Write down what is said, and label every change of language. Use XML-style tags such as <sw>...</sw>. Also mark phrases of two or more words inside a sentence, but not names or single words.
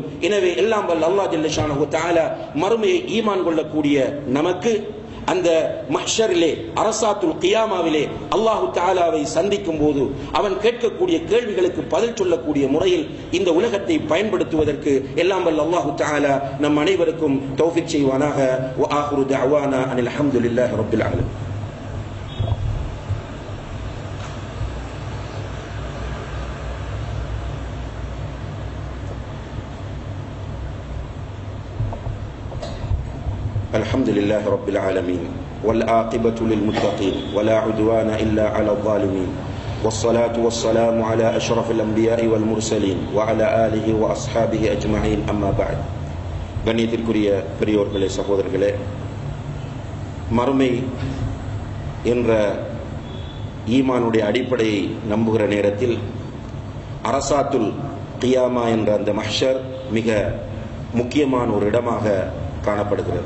<ta>எனவே எல்லாம் வல்ல அல்லாஹ்</ta> <ar>جل شأنه تعالى</ar> <ta>மறுமையை ஈமான் கொள்ளக்கூடிய நமக்கு அந்த மஹ்ஷரிலே</ta> <ar>عرصات القيامة الله تعالى</ar> <ta>சந்திக்கும் போது அவன் கேட்கக்கூடிய கேள்விகளுக்கு பதில் சொல்லக்கூடிய முறையில் இந்த உலகத்தை பயன்படுத்துவதற்கு எல்லாம் வல்ல</ta> <ar>الله تعالى</ar> <ta>நம் அனைவருக்கும் தௌஃபீக் செய்வானாக.</ta> <ar>وآخر دعوانا أن الحمد لله رب العالمين. الحمد لله رب العالمين والعاقبة للمتقين ولا عدوان إلا على الظالمين والصلاة والسلام على أشرف الأنبياء والمرسلين وعلى آله وأصحابه أجمعين أما بعد.</ar> <ta>கண்ணியத்திற்குரிய பெரியோர்களே, சகோதரர்களே, மறுமை என்ற ஈமானுடைய அடிப்படையை நம்புகிற நேரத்தில்</ta> <ar>عرصات القيامة</ar> <ta>என்ற அந்த மஹ்ஷர் மிக முக்கியமான ஒரு இடமாக காணப்படுகிறது.</ta>